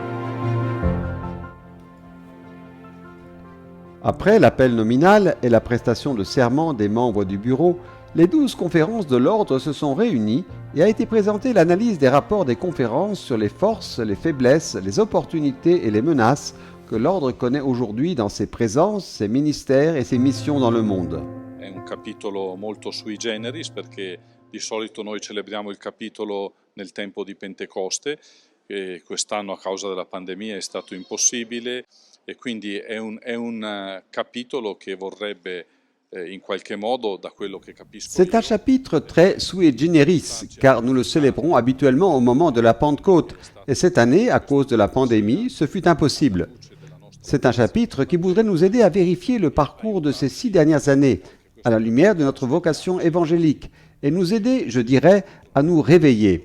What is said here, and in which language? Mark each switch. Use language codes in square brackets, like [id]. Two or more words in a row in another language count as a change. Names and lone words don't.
[fr] Après l'appel nominal et la prestation de serment des membres du bureau, les 12 conférences de l'ordre se sont réunies et a été présentée l'analyse des rapports des conférences sur les forces, les faiblesses, les opportunités et les menaces que l'ordre connaît aujourd'hui dans ses présences, ses ministères et ses missions dans le monde. [it] È un capitolo molto sui generis perché di solito noi celebriamo il capitolo nel tempo di Pentecoste e quest'anno a causa della pandemia è stato impossibile e quindi è un capitolo che vorrebbe in qualche modo, da quello che capisco. [fr] C'est un chapitre très sui generis, car nous le célébrons habituellement au moment de la Pentecôte, et cette année, à cause de la pandémie, ce fut impossible. C'est un chapitre qui voudrait nous aider à vérifier le parcours de ces 6 dernières années, à la lumière de notre vocation évangélique, et nous aider, je dirais, à nous réveiller.